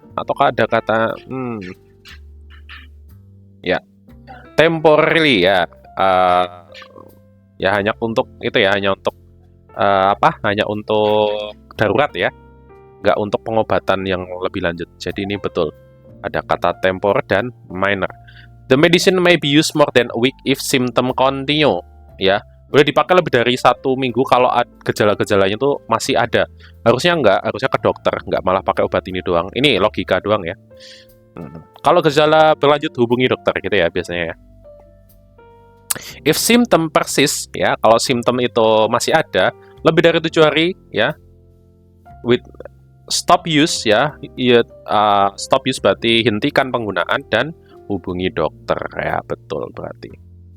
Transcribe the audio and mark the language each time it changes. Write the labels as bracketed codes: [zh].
[id] Ataukah ada kata ya temporarily ya. Ya hanya untuk itu ya, hanya untuk hanya untuk darurat ya, nggak untuk pengobatan yang lebih lanjut. Jadi ini betul ada kata tempor dan minor. [en] The medicine may be used more than a week if symptom continue. [id] Ya, boleh dipakai lebih dari 1 minggu kalau gejala-gejalanya itu masih ada. Harusnya nggak, harusnya ke dokter, nggak malah pakai obat ini doang. Ini logika doang ya. Kalau gejala berlanjut hubungi dokter gitu ya biasanya ya. [en] If symptom persist, [id] ya, kalau simptom itu masih ada lebih dari 7 hari, ya, [en] with stop use, [id] ya, [en] stop use [id] berarti hentikan penggunaan dan hubungi dokter, ya, betul berarti.